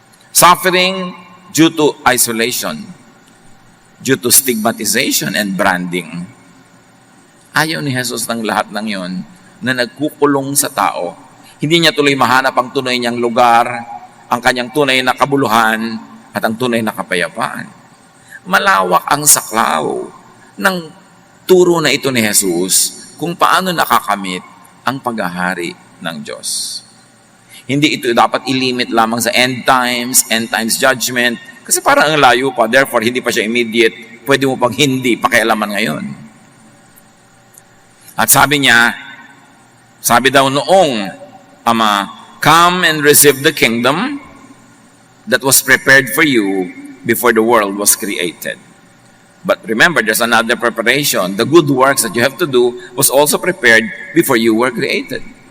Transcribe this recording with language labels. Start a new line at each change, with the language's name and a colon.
English: Suffering due to isolation, due to stigmatization and branding.
Filipino: Ayaw ni Jesus ng lahat ng yon na nagkukulong sa tao. Hindi niya tuloy mahanap ang tunay niyang lugar, ang kanyang tunay na kabuluhan, at ang tunay na kapayapaan. Malawak ang saklaw ng turo na ito ni Jesus kung paano nakakamit ang paghahari ng Diyos. Hindi ito dapat ilimit lamang sa end times judgment, kasi parang ang layo pa, therefore hindi pa siya immediate, pwede mo pang hindi pakialaman ngayon. At sabi niya, sabi daw noong Ama,
English: come and receive the kingdom that was prepared for you before the world was created. But remember, there's another preparation. The good works that you have to do was also prepared before you were created.